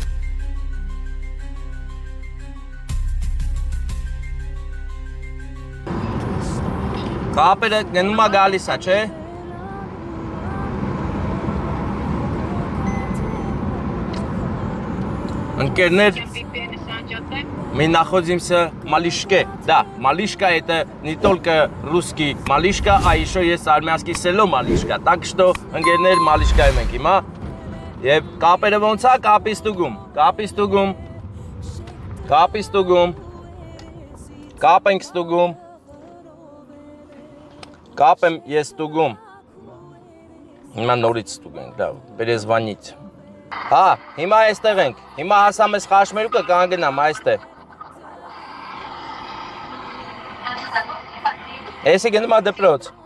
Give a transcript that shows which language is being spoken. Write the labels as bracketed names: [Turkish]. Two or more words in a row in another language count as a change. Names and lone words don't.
[Armenian] Կապերը գնում է գալիս է, չէ՞։ Ընկերներ, [Russian] мы находимся в Малишке. Да, Малишка это не только русский Малишка, а еще есть армянский село Малишка. Так что [Armenian] ընկերներ Malishka-ում ենք հիմա։ Եվ կապերը ոնց է, կապի ստուգում։ Կապ ենք ստուգում։ Կապ եմ ես ստուգում։ Հիմա նորից ստուգենք, դա, перезвонить։ Հա, հիմա այստեղ ենք։ Հիմա հասամ ես խաշմերուկը կանգնամ այստեղ։ Էսի գնում է դպրոց։